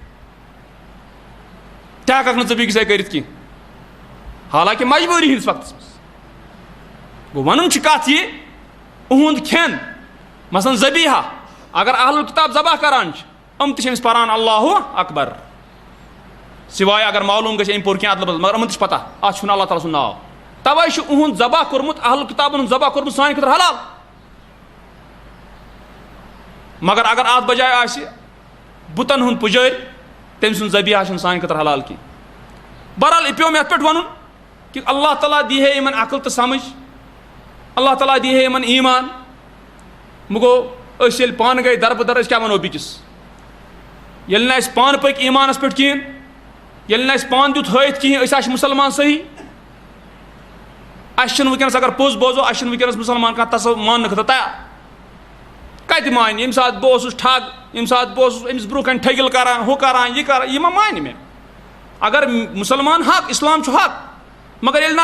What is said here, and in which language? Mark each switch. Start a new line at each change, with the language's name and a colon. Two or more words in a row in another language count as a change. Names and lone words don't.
Kashmiri: تہِ ہٮ۪ککھ نہٕ ژٕ بیٚکِس جایہِ کٔرِتھ کینٛہہ حالانکہِ مجبوٗری ہٕنٛدِس وقتس منٛز گوٚو ونُن چھِ کتھ یہِ اُہُنٛد کھٮ۪ن مثلاً ذبیحہ اگر
Arabic: اہل الکتاب
Kashmiri: ذبح کران چھِ یِم تہِ چھِ أمِس پران
Arabic: اللہ اکبر
Kashmiri: سوائے اگر معلوٗم گژھِ أمۍ پوٚر کینٛہہ ادلہٕ بدل مگر یِمن تہِ چھِ پتہ اتھ چھُنہٕ اللہ تعالیٰ سُنٛد ناو توے چھُ اُہُنٛد ذبح کوٚرمُت اہل الکتابن ہُنٛد ذبح کوٚرمُت سانہِ خٲطرٕ حلال مگر اگر اتھ بجایہِ آسہِ بُتن ہُنٛد پُجٲرۍ تٔمۍ سُنٛد ذبیحہ چھُنہٕ سانہِ خٲطرٕ حلال کینٛہہ بہرحال یہِ پیٚو مےٚ یتھ پٮ۪ٹھ ونُن کہ اللہ تعالیٰ
Urdu: دی ہے
Kashmiri: یِمن عقل تہٕ سمجھ اللہ تعالیٰ
Urdu: دی ہے
Kashmiri: یِمن ایٖمان وۄنۍ گوٚو أسۍ ییٚلہِ پانہٕ گٔے دربٕدر أسۍ کیٛاہ ونو بیٚکِس ییٚلہِ نہٕ اَسہِ پانہٕ پٔکۍ ایٖمانس پٮ۪ٹھ کِہیٖنۍ ییٚلہِ نہٕ اَسہِ پانہٕ دیُت ہٲیِتھ کِہیٖنۍ أسۍ ہا چھِ مُسلمان صحیح اَسہِ چھِنہٕ وٕنکیٚنس اگر پوٚز بوزو اَسہِ چھِنہٕ وٕنکیٚنس مُسلمان کانٛہہ تصوُر ماننہٕ خٲطرٕ تیار کتہِ مانہِ ییٚمہِ ساتہٕ بہٕ اوسُس ٹھگ ییٚمہِ ساتہٕ بہٕ اوسُس أمِس برونٛہہ کَنہِ ٹھٔگِل کران ہُہ کران یہِ ما مانہِ مےٚ اگر مُسلمان حق اسلام چھُ حق مگر ییٚلہِ نہٕ